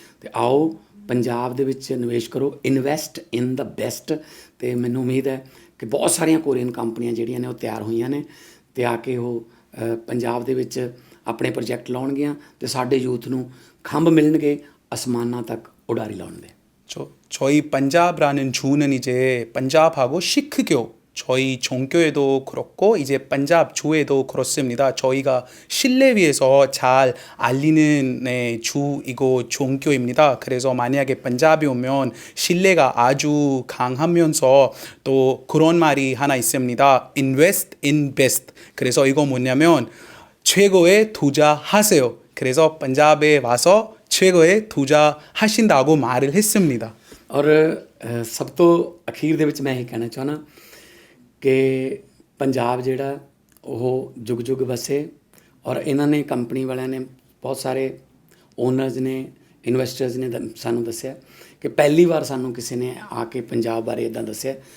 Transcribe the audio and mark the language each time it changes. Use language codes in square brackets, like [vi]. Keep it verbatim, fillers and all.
[pa] ਅਤੇ ਆਓ ਪੰਜਾਬ ਦੇ ਵਿੱਚ ਨਿਵੇਸ਼ ਕਰੋ, [en] Invest in the best. [pa] ਅਤੇ ਮੈਨੂੰ ਉਮੀਦ ਹੈ ਕਿ ਬਹੁਤ ਸਾਰੀਆਂ ਕੋਰੀਅਨ ਕੰਪਨੀਆਂ ਜਿਹੜੀਆਂ ਨੇ ਉਹ ਤਿਆਰ ਹੋਈਆਂ ਨੇ, ਅਤੇ ਆ ਕੇ ਉਹ ਅ, ਪੰਜਾਬ ਦੇ ਵਿੱਚ ਆਪਣੇ ਪ੍ਰੋਜੈਕਟ ਲਾਉਣਗੀਆਂ ਅਤੇ ਸਾਡੇ ਯੂਥ ਨੂੰ ਖੰਭ ਮਿਲਣਗੇ ਅਸਮਾਨਾਂ ਤੱਕ ਉਡਾਰੀ ਲਾਉਣ ਦੇ। [ko] 저, 저희 반잡라는 주는 이제 반잡하고 시크교, 저희 종교에도 그렇고 이제 반잡주에도 그렇습니다. 저희가 신뢰위에서 잘 알리는 네, 주이고 종교입니다. 그래서 만약에 반잡이 오면 신뢰가 아주 강하면서 또 그런 말이 하나 있습니다. [en] Invest, invest. [ko] 그래서 이거 뭐냐면 최고에 투자하세요. 그래서 반잡에 와서 최고의 투자하신다고 말을 했습니다. [pa] ਔਰ ਅ, ਸਭ ਤੋਂ ਅਖੀਰ ਦੇ ਵਿੱਚ ਮੈਂ ਇਹ ਕਹਿਣਾ ਚਾਹੁੰਦਾ ਕਿ ਪੰਜਾਬ ਜਿਹੜਾ ਉਹ ਜੁਗ ਜੁਗ ਵਸੇ, ਔਰ ਇਹਨਾਂ ਨੇ ਕੰਪਨੀ ਵਾਲਿਆਂ ਨੇ, ਬਹੁਤ ਸਾਰੇ ਓਨਰਸ ਨੇ, ਇਨਵੈਸਟਰਸ ਨੇ ਦ- ਸਾਨੂੰ ਦੱਸਿਆ ਕਿ ਪਹਿਲੀ ਵਾਰ ਸਾਨੂੰ ਕਿਸੇ ਨੇ ਆ ਕੇ ਪੰਜਾਬ ਬਾਰੇ ਇਦਾਂ ਦੱਸਿਆ।